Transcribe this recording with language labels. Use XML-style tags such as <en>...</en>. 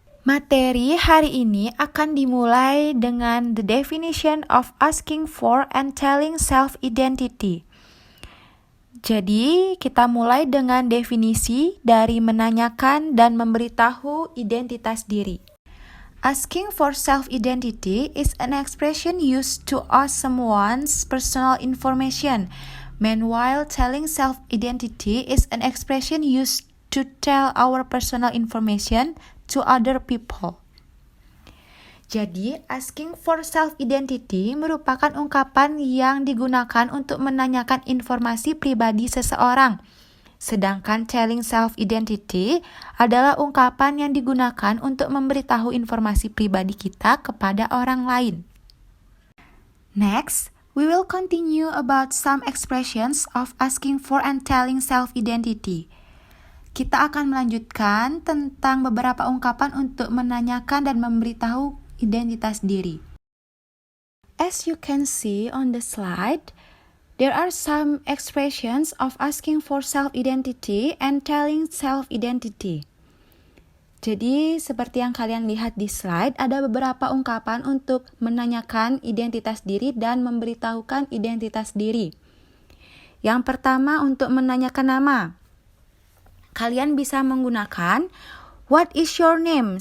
<id>Materi hari ini akan dimulai dengan</id> <en>the definition of asking for and telling self-identity.</en> <id>Jadi, kita mulai dengan definisi dari menanyakan dan memberitahu identitas diri.</id> <en>Asking for self-identity is an expression used to ask someone's personal information. Meanwhile, telling self-identity is an expression used to tell our personal information to other people.</en> <id>Jadi,</id> <en>asking for self-identity</en> <id>merupakan ungkapan yang digunakan untuk menanyakan informasi pribadi seseorang. Sedangkan</id> <en>telling self-identity</en> <id>adalah ungkapan yang digunakan untuk memberitahu informasi pribadi kita kepada orang lain.</id> <en>Next, we will continue about some expressions of asking for and telling self-identity.</en> <id>Kita akan melanjutkan tentang beberapa ungkapan untuk menanyakan dan memberitahu identitas diri.</id> <en>As you can see on the slide, there are some expressions of asking for self-identity and telling self-identity.</en> <id>Jadi, seperti yang kalian lihat di slide, ada beberapa ungkapan untuk menanyakan identitas diri dan memberitahukan identitas diri. Yang pertama, untuk menanyakan nama. Kalian bisa menggunakan,</id> <en>what is your name?</en>